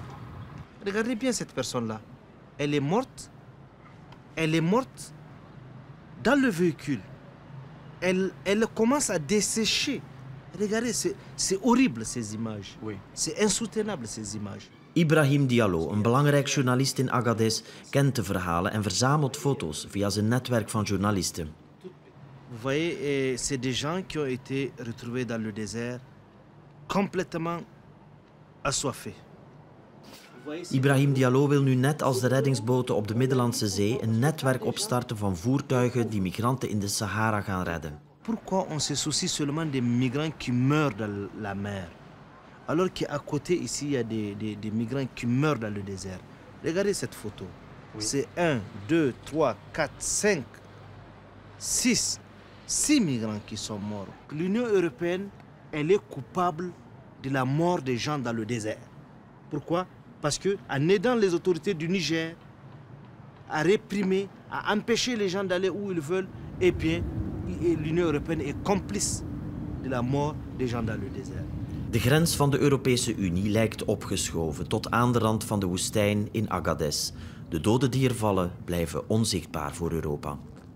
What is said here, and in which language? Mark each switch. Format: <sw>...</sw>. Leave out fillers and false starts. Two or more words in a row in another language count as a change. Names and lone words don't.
<fr>Regardez bien cette personne-là. Elle est morte. Elle est morte dans le véhicule. Elle commence à dessécher. Regardez, c'est horrible ces images. Oui. C'est insoutenable ces images. Ibrahim Diallo,</fr> <nl>een belangrijk journalist in Agadez, kent de verhalen en verzamelt foto's via zijn netwerk van journalisten.</nl> <fr>Vous voyez, c'est des gens qui ont été retrouvés dans le désert, complètement assoiffés.</fr> <nl>Ibrahim Diallo wil nu net als de reddingsboten op de Middellandse Zee een netwerk opstarten van voertuigen die migranten in de Sahara gaan redden.</nl> <fr>Pourquoi on se soucie seulement des migrants qui meurent dans la mer, alors qu'à côté ici il y a des migrants qui meurent dans le désert? Regardez cette photo. Oui. C'est 1, 2, 3, 4, 5, 6 migrants qui sont morts. L'Union européenne, elle est coupable de la mort des gens dans le désert. Pourquoi? Parce qu'en aidant les autorités du Niger à réprimer, à empêcher les gens d'aller où ils veulent, eh bien, l'Union européenne est complice de la mort des gens dans le désert.</fr> <nl>De grens van de Europese Unie lijkt opgeschoven tot aan de rand van de woestijn in Agadez. De doden die er vallen blijven onzichtbaar voor Europa.</nl>